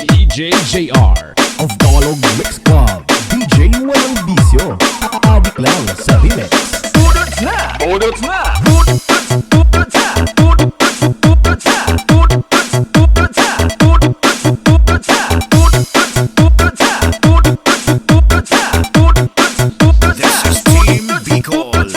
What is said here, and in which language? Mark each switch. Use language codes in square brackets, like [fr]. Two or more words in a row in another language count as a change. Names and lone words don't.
[en] DJ JR of Kawalog Mix Club. [tl] DJ walang bisyo, aadik lang sa remix. Budot na! Budot na! [en] This is Team Bicol.